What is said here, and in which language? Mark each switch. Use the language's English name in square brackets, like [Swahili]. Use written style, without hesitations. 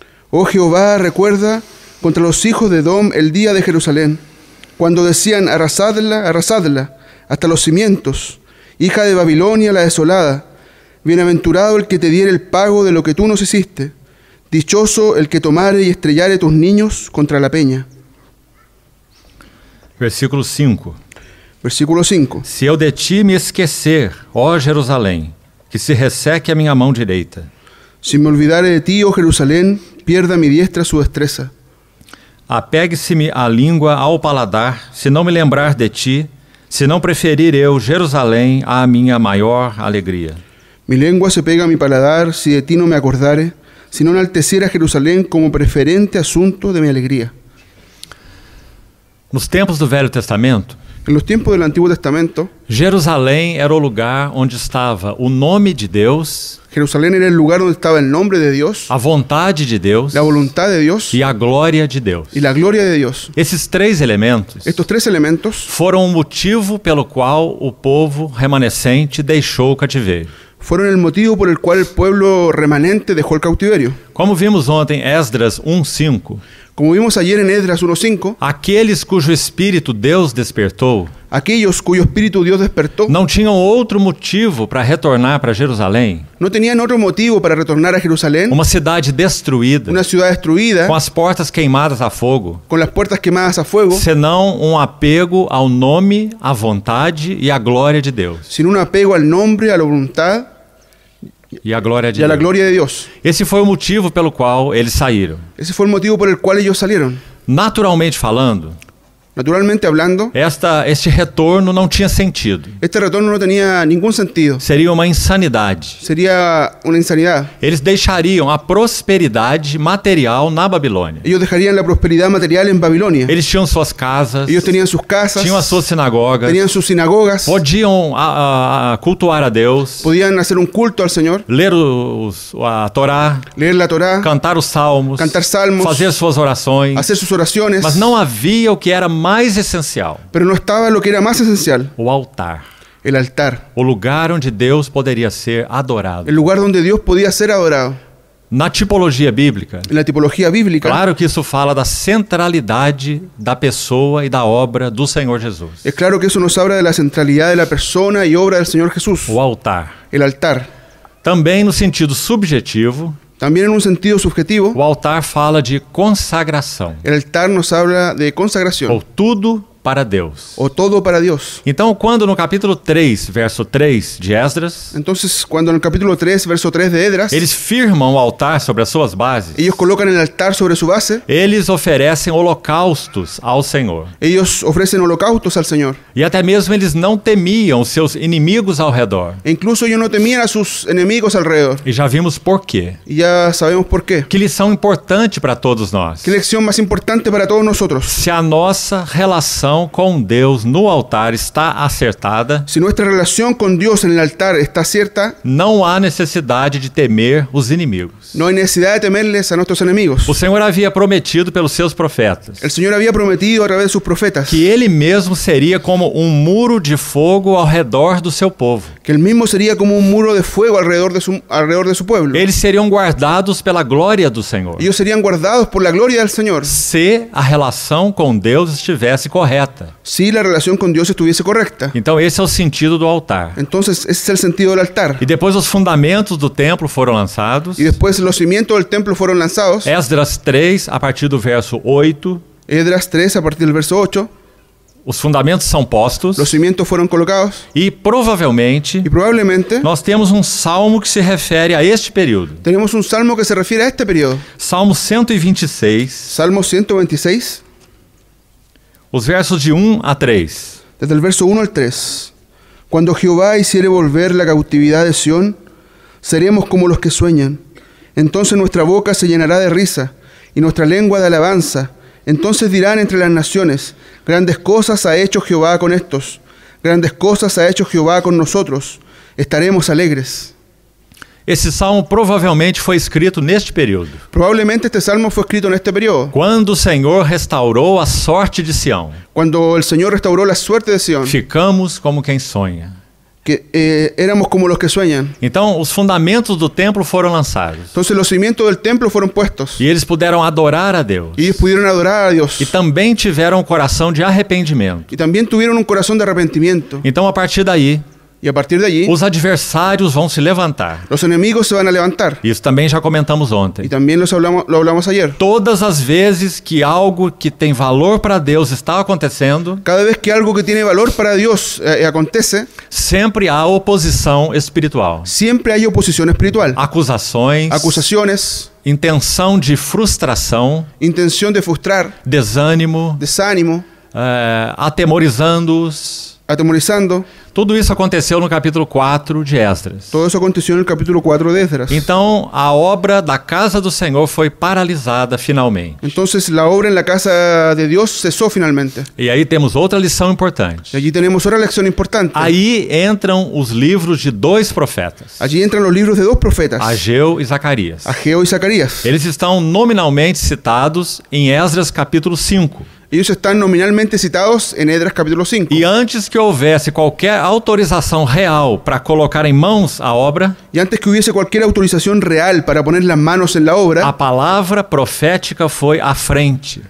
[Spanish] Oh Jehová, recuerda contra los hijos de Edom el día de Jerusalén, cuando decían: arrasadla, arrasadla, hasta los cimientos, hija de Babilonia la desolada. Bienaventurado el que te diere el pago de lo que tú nos hiciste, dichoso el que tomare y estrellare tus niños contra la peña. Versículo 5. Versículo 5. [Portuguese] Se eu de ti me esquecer, ó Jerusalém, que se resseque a minha mão direita. [Spanish] Si me olvidare de ti, oh Jerusalén, pierda mi diestra su destreza. [Portuguese] Apegue-se-me a língua ao paladar, se não me lembrar de ti, se não preferir eu Jerusalém à minha maior alegria. [Spanish] Mi lengua se pega a mi paladar, si de ti no me acordare, si no enalteciera Jerusalén como preferente asunto de mi alegría. [Portuguese] Nos tempos do Velho Testamento, [Spanish] En los tiempos del Antiguo Testamento, [Portuguese] Jerusalém era o lugar onde estava o nome de Deus, [Spanish] Jerusalén era el lugar donde estaba el nombre de Dios, [Portuguese] a vontade de Deus [Spanish] la voluntad de Dios [Portuguese] e a glória de Deus. [Spanish] y la gloria de Dios. [Portuguese] Esses três elementos [Spanish] Estos tres elementos [Portuguese] foram o motivo pelo qual o povo remanescente deixou o cativeiro. [Spanish] fueron el motivo por el cual el pueblo remanente dejó el cautiverio. [Portuguese] Como vimos ontem, Esdras 1:5, [Spanish] Como vimos ayer en Esdras 1:5, [Portuguese] aqueles cujo espírito Deus despertou [Spanish] aquellos cuyo espíritu Dios despertó [Portuguese] não tinham outro motivo para retornar para Jerusalém, [Spanish] no tenían otro motivo para retornar a Jerusalén, [Portuguese] uma cidade destruída, [Spanish] una ciudad destruida, [Portuguese] com as portas queimadas a fogo, [Spanish] con las puertas quemadas a fuego, [Portuguese] senão um apego ao nome, à vontade e à glória de Deus. [Spanish] sin un apego al nombre, a la voluntad [Portuguese] E a glória de [Spanish] y a la [Portuguese] Deus. [Spanish] gloria de Dios. [Portuguese] Esse foi o motivo pelo qual eles saíram. [Spanish] Ese fue el motivo por el cual ellos salieron. [Portuguese] Naturalmente falando, [Spanish] Naturalmente hablando, [Portuguese] este retorno não tinha sentido. [Spanish] este retorno no tenía ningún sentido. [Portuguese] Seria uma insanidade. [Spanish] Sería una insanidad. [Portuguese] Eles deixariam a prosperidade material na Babilônia. [Spanish] Ellos dejarían la prosperidad material en Babilonia. [Portuguese] Eles tinham suas casas, [Spanish] Ellos tenían sus casas, [Portuguese] tinham as suas sinagogas, [Spanish] tenían sus sinagogas, [Portuguese] podiam cultuar a Deus, [Spanish] podían hacer un culto al Señor, [Portuguese] ler a Torá, [Spanish] leer la Torá, [Portuguese] cantar os salmos, [Spanish] cantar salmos, [Portuguese] fazer suas orações, [Spanish] hacer sus oraciones, [Portuguese] mas não havia o que era mais essencial: [Spanish] pero no estaba lo que era más esencial, [Portuguese] o altar, [Spanish] el altar, [Portuguese] o lugar onde Deus poderia ser adorado. [Spanish] el lugar donde Dios podía ser adorado. [Portuguese] Na tipologia bíblica, [Spanish] En la tipología bíblica, [Portuguese] claro que isso fala da centralidade da pessoa e da obra do Senhor Jesus. [Spanish] es claro que eso nos habla de la centralidad de la persona y obra del Señor Jesús, [Portuguese] O altar. [Spanish] el altar. [Portuguese] Também no sentido subjetivo, [Spanish] También en un sentido subjetivo, [Portuguese] o altar fala de consagração. [Spanish] el altar nos habla de consagración. [Portuguese] Ou tudo para Deus. [Spanish] o todo para Dios. [Portuguese] Então, quando no capítulo 3, verso 3 de Esdras, [Spanish] Entonces, cuando en el capítulo 3, verso 3 de Esdras, [Portuguese] eles firmam o altar sobre as suas bases, [Spanish] ellos colocan el altar sobre su base, [Portuguese] eles oferecem holocaustos ao Senhor. [Spanish] ellos ofrecen holocaustos al Señor. [Portuguese] E até mesmo eles não temiam os seus inimigos ao redor. [Spanish] E incluso ellos no temían a sus enemigos alrededor. [Portuguese] E já vimos por quê. [Spanish] Y ya sabemos por qué. [Portuguese] Que lição importante para todos nós. [Spanish] ¿Qué lección más importante para todos nosotros? [Portuguese] Se a nossa relação com Deus no altar está acertada, [Spanish] Si nuestra relación con Dios en el altar está cierta, [Portuguese] não há necessidade de temer os inimigos. [Spanish] no hay necesidad de temerles a nuestros enemigos. [Portuguese] O Senhor havia prometido pelos seus profetas [Spanish] El Señor había prometido a través de sus profetas [Portuguese] que ele mesmo seria como um muro de fogo ao redor do seu povo. [Spanish] que Él mismo sería como un muro de fuego alrededor de su pueblo. [Portuguese] Eles seriam guardados pela glória do Senhor, [Spanish] Ellos serían guardados por la gloria del Señor [Portuguese] se a relação com Deus estivesse correta. [Spanish] si la relación con Dios estuviese correcta. [Portuguese] Então esse é o sentido do altar. [Spanish] Entonces, ese es el sentido del altar. [Portuguese] E depois os fundamentos do templo foram lançados. [Spanish] Y después los cimientos del templo fueron lanzados. [Portuguese] Esdras 3, a partir do verso 8, [Spanish] Esdras 3, a partir del verso 8, [Portuguese] os fundamentos são postos. [Spanish] los cimientos fueron colocados. [Portuguese] E provavelmente [Spanish] Y probablemente [Portuguese] nós temos um salmo que se refere a este período. [Spanish] tenemos un salmo que se refiere a este periodo. [Portuguese] Salmo 126, [Spanish] Salmo 126, [Portuguese] os versos de 1 a 3. [Spanish] desde el verso 1 al 3. Cuando Jehová hiciere volver la cautividad de Sión, seremos como los que sueñan. Entonces nuestra boca se llenará de risa y nuestra lengua de alabanza. Entonces dirán entre las naciones, grandes cosas ha hecho Jehová con estos, grandes cosas ha hecho Jehová con nosotros. Estaremos alegres. [Portuguese] Esse salmo provavelmente foi escrito neste período, [Spanish] Probablemente este salmo fue escrito en este periodo, [Portuguese] quando o Senhor restaurou a sorte de Sião. [Spanish] cuando el Señor restauró la suerte de Sión, [Portuguese] Ficamos como quem sonha. [Spanish] que éramos como los que sueñan. [Portuguese] Então, os fundamentos do templo foram lançados. [Spanish] Entonces los cimientos del templo fueron puestos [Portuguese] E eles puderam adorar a Deus. [Spanish] y ellos pudieron adorar a Dios. [Portuguese] E também tiveram um coração de arrependimento. [Spanish] Y también tuvieron un corazón de arrepentimiento. [Portuguese] Então, a partir daí, [Spanish] Y a partir de allí, [Portuguese] os adversários vão se levantar. [Spanish] los enemigos se van a levantar. [Portuguese] Isso também já comentamos [Spanish] Y [Portuguese] ontem. [Spanish] también lo hablamos ayer. [Portuguese] Todas as vezes que algo que tem valor para Deus está acontecendo, [Spanish] Cada vez que algo que tiene valor para Dios acontece, [Portuguese] sempre há oposição espiritual. [Spanish] siempre hay oposición espiritual. [Portuguese] Acusações, [Spanish] Acusaciones, [Portuguese] intenção de frustração, [Spanish] intención de frustrar, [Portuguese] desânimo, [Spanish] desánimo, [Portuguese] atemorizando-os. [Spanish] atemorizando. [Portuguese] Tudo isso aconteceu no capítulo 4 de Esdras. [Spanish] Todo eso aconteció en el capítulo 4 de Esdras. [Portuguese] Então, a obra da casa do Senhor foi paralisada finalmente. [Spanish] Entonces la obra en la casa de Dios cesó finalmente. [Portuguese] E aí temos outra lição [Spanish] Y [Portuguese] importante. [Spanish] allí tenemos otra lección importante. [Portuguese] Aí entram os livros de dois profetas, [Spanish] Allí entran los libros de dos profetas, [Portuguese] Ageu e Zacarias. [Spanish] Ageo y Zacarías. [Portuguese] Eles estão nominalmente citados em Esdras capítulo 5. [Spanish] Ellos están nominalmente citados en Esdras capítulo 5. [Portuguese] E antes que houvesse qualquer autorização real para colocar em mãos a obra, [Spanish] Y antes que hubiese cualquier autorización real para poner las manos en la obra, [Portuguese] a palavra profética foi à frente.